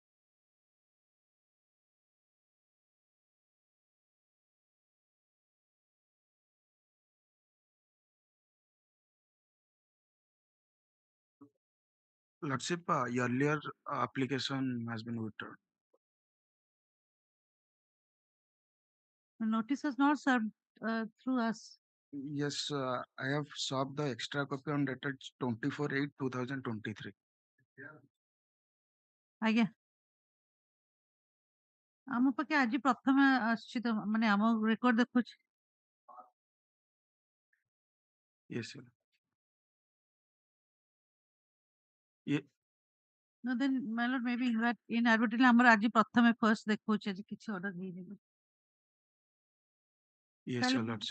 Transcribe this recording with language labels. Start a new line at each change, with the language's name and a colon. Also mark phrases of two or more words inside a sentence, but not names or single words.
English: Lordship, earlier application has been withdrawn. notice was not served through us Yes, I have served the extra copy on dated 24/8/2023.
Odia: ଆଜ୍ଞା ଆମ ପାଖେ ଆଜି ପ୍ରଥମେ ଆସିଛି ତ ମାନେ ଆମ ରେକର୍ଡ ଦେଖୁଛି
English: Yes, sir. Ye- No, then, my lord, maybe inadvertently,
Odia: ଆମର ଆଜି ପ୍ରଥମେ first ଦେଖଉଛି ଆଜି କିଛି order ହେଇନି।
English: Yes,
Odia: କାଲି
English: your lordship.